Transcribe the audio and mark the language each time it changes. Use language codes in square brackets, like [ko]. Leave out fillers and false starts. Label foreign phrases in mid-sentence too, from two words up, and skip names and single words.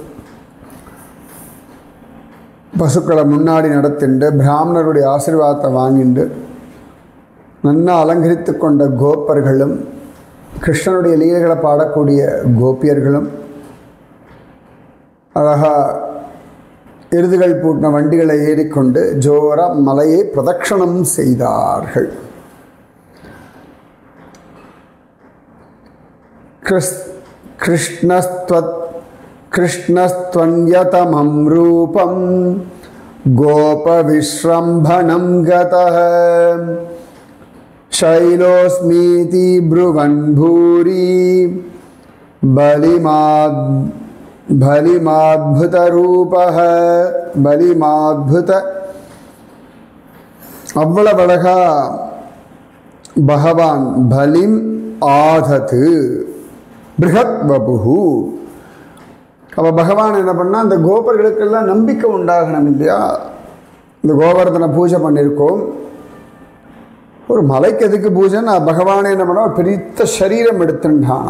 [ta] பசுக்களை முன்னாடி நடத்திண்டு பிராமணருடைய ஆசீர்வாதத்தை வாங்கிண்டு நன்னா அலங்கரித்து கொண்ட கோப்பர்களும் கிருஷ்ணனுடைய லீலைகளை பாடக்கூடிய கோபியர்களும் அழகா எருதுகள் பூட்டின வண்டிகளை ஏறிக்கொண்டு ஜோரா மலையை பிரதட்சணம் செய்தார்கள். [sa] कृष्णस्त्वन्यतमं रूपं गोपविश्रम्भणं கதः शैलोस्मीति ब्रुवन् भूरि बलिमाद्भुतरूपः बलिमाद्भुत [ta] அவ்வளவு அழகா பகவான் [sa] बलिम् आदत् बृहत् वपुः. [ta] அப்போ பகவான் என்ன பண்ணால் அந்த கோபர்களுக்கெல்லாம் நம்பிக்கை உண்டாகணும் இல்லையா? இந்த கோவர்தன பூஜை பண்ணியிருக்கோம், ஒரு மலைக்கு எதுக்கு பூஜைன்னு பகவானே என்ன பண்ணா ஒரு பெரிய சரீரம் எடுத்துட்டானான்.